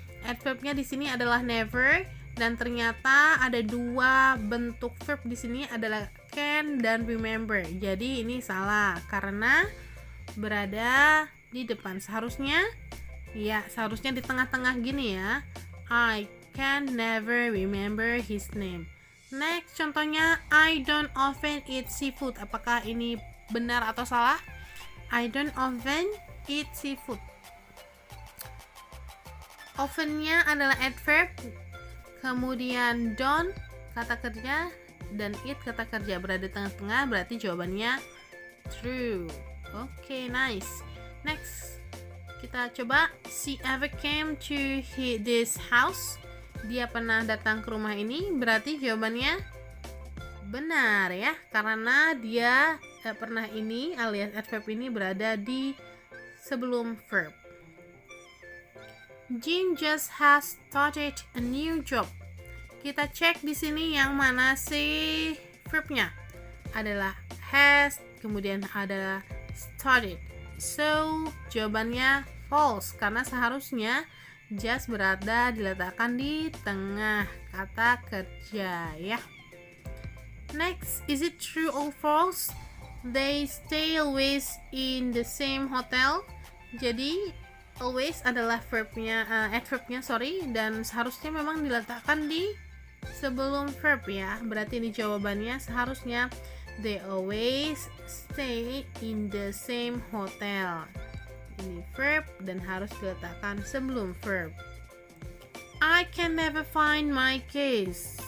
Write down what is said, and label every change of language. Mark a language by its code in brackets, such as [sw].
[id] Adverbnya di sini adalah never, dan ternyata ada dua bentuk verb di sini adalah can dan remember. Jadi ini salah karena berada di depan. Seharusnya di tengah-tengah gini ya. [en] I can never remember his name. Next, [id] contohnya [en] I don't often eat seafood. [id] Apakah ini benar atau salah? [en] I don't often eat seafood. [id] Often-nya adalah adverb, kemudian don't kata kerja dan eat kata kerja berada di tengah-tengah, berarti jawabannya true. [en] Oke, nice. Next, [id] kita coba. [en] She ever came to this house. [id] Dia pernah datang ke rumah ini, berarti jawabannya benar ya, karena dia pernah ini alias adverb ini berada di sebelum verb. [en] Jim just has started a new job. [id] Kita cek di sini yang mana sih verbnya? Adalah has, kemudian ada started. So, jawabannya false karena seharusnya just diletakkan di tengah kata kerja ya. [en] Next, is it true or false? They stay always in the same hotel. [id] Jadi always adalah adverbnya dan seharusnya memang diletakkan di sebelum verb ya. Berarti ini jawabannya seharusnya [en] they always stay in the same hotel. [id] Ini verb dan harus diletakkan sebelum verb. [en] I can never find my keys.